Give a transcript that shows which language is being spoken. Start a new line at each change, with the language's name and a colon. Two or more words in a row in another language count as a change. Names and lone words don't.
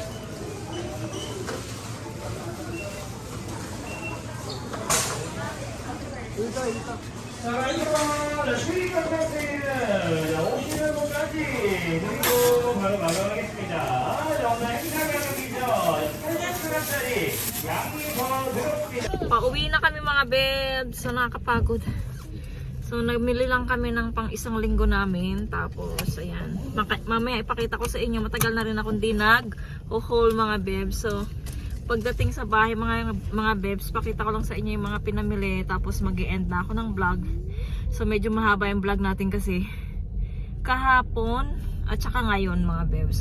Korean: 오시는 분까지 그리고 바로 마감하겠습니다. 정말 행사가격이죠. 800g짜리 양이 더 들어옵니다.
Filipino: Pauwi na kami mga bebs. So, nakakapagod. So, nagmili lang kami ng pang isang linggo namin. Tapos, ayan. Mamaya ipakita ko sa inyo. Matagal na rin akong di nag-haul mga bebs. So, pagdating sa bahay mga bebs, pakita ko lang sa inyo yung mga pinamili. Tapos, mag-e-end na ako ng vlog. So, medyo mahaba yung vlog natin kasi kahapon at saka ngayon mga bebs.